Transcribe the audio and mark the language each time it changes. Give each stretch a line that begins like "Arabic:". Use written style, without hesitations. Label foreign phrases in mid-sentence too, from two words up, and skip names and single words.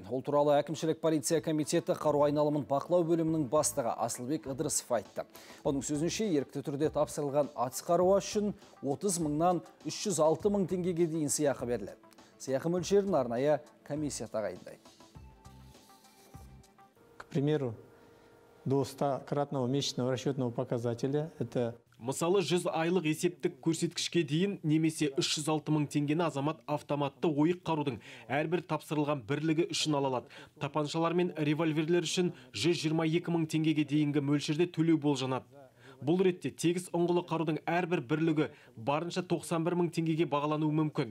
Kazakh: Ол туралы әкімшілік полиция комитеті қару айналымын бақылау бөлімінің бастығы Асылбек Ыдырысов айтты. Оның сөзінше, ерікті түрде тапсырылған атыс қаруы үшін 30 мыңнан 306 мың теңгеге дейін сыйақы беріледі. Сыйақы мөлшерін арнайы комиссия тағайындайды.
Russian: К примеру, до 100-кратного месячного расчетного показателя это
Kazakh: Мысалы 100 айлық есептік көрсеткішке дейін немесе 306 мың теңгені азамат автоматты ойық қарудың әрбір тапсырылған бірлігі үшін алалады. Тапаншалар мен револьверлер үшін 122 мың теңгеге дейінгі мөлшерде төлеу болжанады. Бұл ретте тегіс ұңғылы қарудың әрбір бірлігі барынша 91 мың теңгеге бағалануы мүмкін.